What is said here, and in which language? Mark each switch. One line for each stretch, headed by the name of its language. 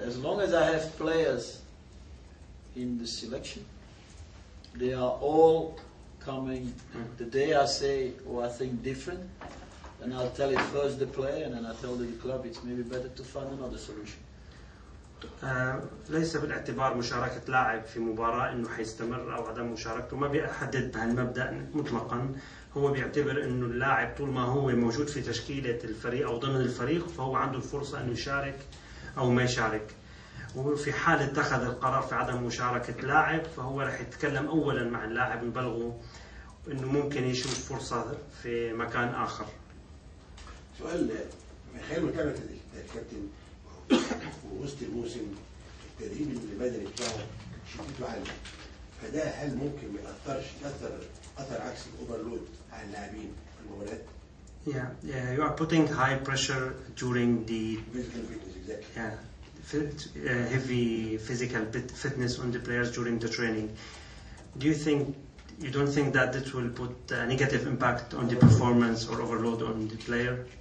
English: As long as I have players in the selection, they are all coming. The day I say, I think different, and I'll tell it first the player, and then I tell the club it's maybe better to find another solution.
Arabic: ليس بالاعتبار مشاركة لاعب في مباراة انه حيستمر او عدم مشاركته، ما بيحدد بهالمبدأ مطلقا. هو بيعتبر انه اللاعب طول ما هو موجود في تشكيلة الفريق او ضمن الفريق فهو عنده الفرصة انه يشارك او ما يشارك. وفي حال اتخذ القرار في عدم مشاركة لاعب فهو رح يتكلم اولا مع اللاعب ويبلغه انه ممكن يشوف فرصة في مكان اخر. سؤال خلينا نتابع الكابتن ووسط الموسم التدريب البدني بتاعه شدته عالية، فده هل ممكن ما يأثرش أثر عكس الأوفرلود على اللاعبين في المباريات؟
English: Yeah, you are putting high pressure during the physical fitness, exactly. Heavy physical fitness on the players during the training. You don't think that this will put a negative impact on the performance or overload on the player?